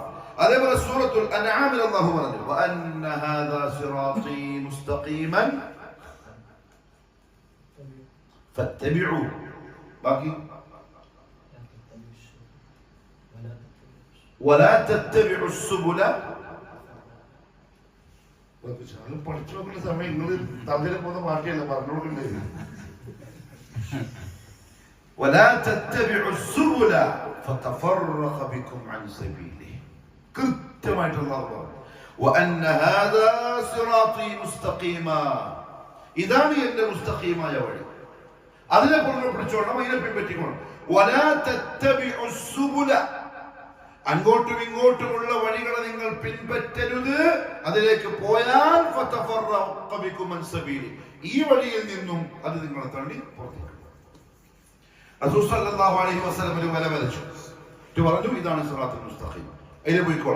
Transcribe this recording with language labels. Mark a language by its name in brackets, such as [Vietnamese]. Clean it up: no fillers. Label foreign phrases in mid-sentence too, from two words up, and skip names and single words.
[Malayalam] അതേപോലെ സൂറത്തുൽ അൻആമിൽ അല്ലാഹു പറഞ്ഞു, [Arabic] وأن هذا صراطي مستقيما فاتبعوه. ബാക്കി ولا تتبعوا السبل. [Malayalam] പഠിച്ചു നോക്കുന്ന സമയം നിങ്ങൾ തമ്മിൽ പോകുന്ന പാർട്ടിയല്ല പറഞ്ഞുകൊണ്ടേ. [Arabic] ولا تتبعوا السبل فتفرق بكم عن سبيله. [Malayalam] കൃത്യമായിട്ട് അല്ലാഹു പറഞ്ഞു, [Arabic] وأن هذا صراطي مستقيما, [Malayalam] ഇതാണ് എന്റെ മുസ്തഖീമായ വഴി, അതിനെ പുറകെ പിടിച്ചോണം, അതിനെ പിൻപറ്റിക്കോണം. [Arabic] ولا تتبعوا السبل, [Malayalam] അങ്ങോട്ടും ഇങ്ങോട്ടുമുള്ള വഴികളെ നിങ്ങൾ പിൻപറ്റരുത്. അതിലേക്ക് പോയാൽ [Arabic] فتفرق بكم عن سبيله, [Malayalam] ഈ വഴിയിൽ നിന്നും അത് നിങ്ങളെ തള്ളി പുറത്തേക്ക്. റസൂൽ [Arabic] صلى الله عليه وسلم [Malayalam] ഒരു വല വരച്ചു, പറഞ്ഞു ഇതാണ് [Arabic] الصراط المستقيم, [Malayalam] അതിലെ പോയിക്കോളാം.